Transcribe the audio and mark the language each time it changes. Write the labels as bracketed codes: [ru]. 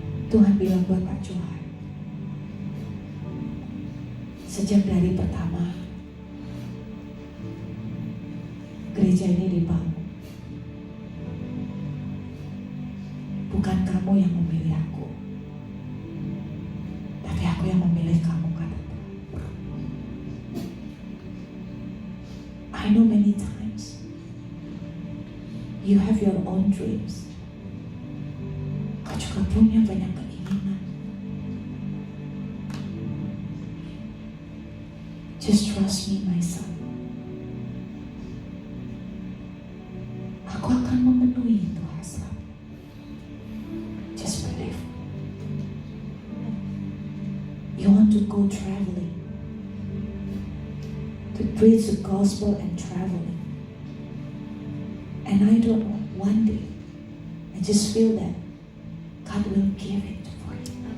[id] Tuhan bilang buat Pak Johan, sejak dari pertama gereja ini dibangun, bukan kamu yang memilih aku, tapi aku yang memilih kamu, kata Tuhan. [en] I know many times you have your own dreams. [id] Kau juga punya banyak keinginan. [en] Just trust me, my son. [id] Aku akan memenuhi itu hasrat. [en] Just believe. You want to go traveling, to preach the gospel and traveling. And I don't know, one day, I just feel that God will give it for you.